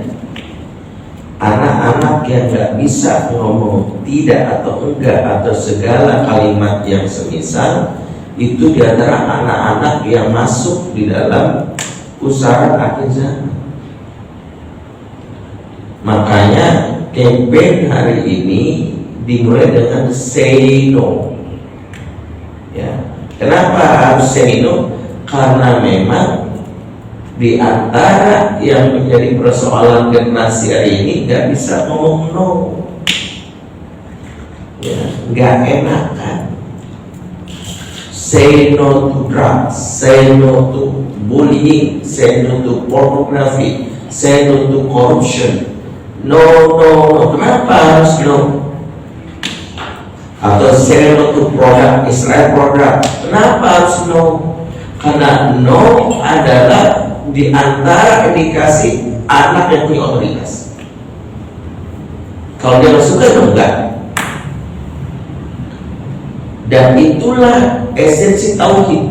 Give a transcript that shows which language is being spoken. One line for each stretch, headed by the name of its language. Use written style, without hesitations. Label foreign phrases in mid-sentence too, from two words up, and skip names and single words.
Indonesian: Anak-anak yang nggak bisa ngomong tidak atau enggak atau segala kalimat yang semisal itu diantara anak-anak yang masuk di dalam pusaran akhir zaman. Makanya campaign hari ini dimulai dengan
English: say no.
Indonesian: Ya, kenapa harus
English: say no?
Indonesian: Karena memang di antara yang menjadi persoalan generasi hari ini nggak bisa ngomong no, ya, nggak enakan.
English: Say no to drugs, say no to bullying, say no to pornography, say no to corruption. No, no, no.
Indonesian: Kenapa harus no? Atau
English: say no to
Indonesian: produk Israel produk. Kenapa harus no? Karena no adalah di antara indikasi anak yang punya otoritas. Kalau dia nggak suka itu enggak. Dan itulah esensi tauhid.